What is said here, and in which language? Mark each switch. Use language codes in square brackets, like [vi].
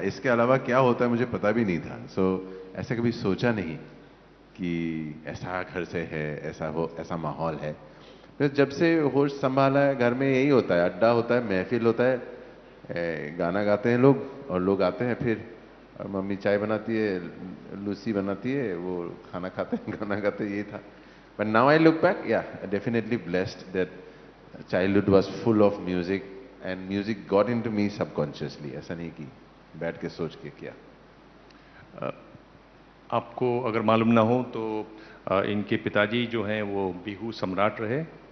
[hi] इसके अलावा क्या होता है मुझे पता भी नहीं था. ऐसा कभी सोचा नहीं कि ऐसा घर से है, ऐसा माहौल है. फिर जब से होश संभाला है, घर में यही होता है, अड्डा होता है, महफिल होता है, गाना गाते हैं लोग और लोग आते हैं. फिर मम्मी चाय बनाती है, लूसी बनाती है, वो खाना खाते हैं, गाना गाते हैं. यही था. [en] But now I look back, yeah, definitely blessed that childhood was full of music and music got into me subconsciously. [hi] ऐसा नहीं कि बैठ के सोच के किया. आपको अगर मालूम ना हो तो इनके पिताजी जो हैं वो बिहू सम्राट रहे.